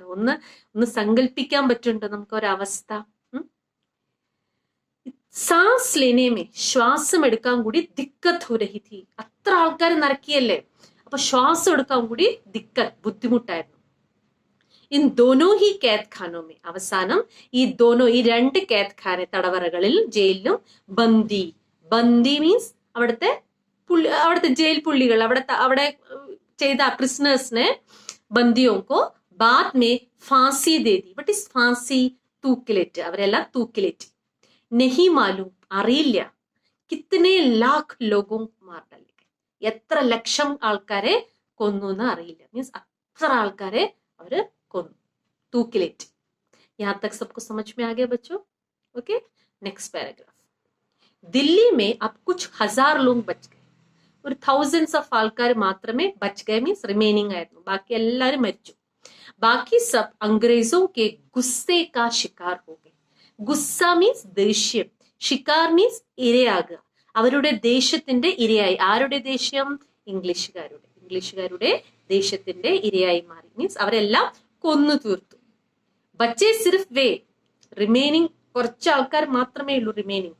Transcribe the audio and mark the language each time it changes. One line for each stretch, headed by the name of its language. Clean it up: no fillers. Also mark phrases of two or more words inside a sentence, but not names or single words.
Malayalam: ഒന്ന് സങ്കല്പിക്കാൻ പറ്റുന്നുണ്ടോ നമുക്ക് ഒരവസ്ഥ?
Hindi: सांस लेने में,
Malayalam: ശ്വാസം എടുക്കാൻ കൂടി
Hindi: दिक्कत हो रही थी.
Malayalam: അത്ര ആൾക്കാർ നിറക്കിയല്ലേ, അപ്പൊ ശ്വാസം എടുക്കാൻ കൂടി ദിക്കത്ത്, ബുദ്ധിമുട്ടായിരുന്നു.
Hindi: इन दोनों ही कैद खानों में,
Malayalam: അവസാനം ഈ ദോനോ, ഈ രണ്ട്
Hindi: कैद खाने,
Malayalam: തടവറകളിൽ ജയിലിലും, ബന്ദി, ബന്ദി മീൻസ് അവിടുത്തെ ജയിൽ പുള്ളികൾ, അവിടെ ചെയ്ത പ്രിസണേഴ്സിനെ,
Hindi: बंदियों को बाद में फांसी दे दी.
English: What is ഫാൻസി?
Malayalam: തൂക്കിലേറ്റ്. അവരെല്ലാം തൂക്കിലേറ്റ്.
Hindi: नहीं मालूम,
Malayalam: അറിയില്ല,
Hindi: कितने लाख लोगों मार डाले,
Malayalam: എത്ര ലക്ഷം ആൾക്കാരെ കൊന്നു എന്ന് അറിയില്ല. മീൻസ് അത്ര ആൾക്കാരെ അവര് കൊന്നു, തൂക്കിലേറ്റ്.
Hindi: यहाँ तक सबको समझ में आ गया बच्चों? ओके, नेक्स्ट पैराग्राफ. दिल्ली में अब कुछ हजार लोग बच गए.
Malayalam: ഒരു
English: thousands of
Malayalam: ആൾക്കാർ മാത്രമേ
Hindi: बच गए
Malayalam: മീൻസ് റിമൈനിങ് ആയിരുന്നു. ബാക്കി എല്ലാരും മരിച്ചു.
Hindi: ബാക്കി सब अंग्रेजों के गुस्से का शिकार हो गए.
Malayalam: ഗുസ്സ മീൻസ് ദേഷ്യം, ഷിക്കാർ മീൻസ് ഇരയാകുക. അവരുടെ ദേഷ്യത്തിന്റെ ഇരയായി. ആരുടെ ദേഷ്യം? ഇംഗ്ലീഷുകാരുടെ ദേഷ്യത്തിന്റെ ഇരയായി മാറി. മീൻസ് അവരെല്ലാം കൊന്നു തീർത്തു.
Hindi: बचे सिर्फ वे,
Malayalam: റിമൈനിങ് കുറച്ച് ആൾക്കാർ മാത്രമേ ഉള്ളൂ റിമൈനിങ്.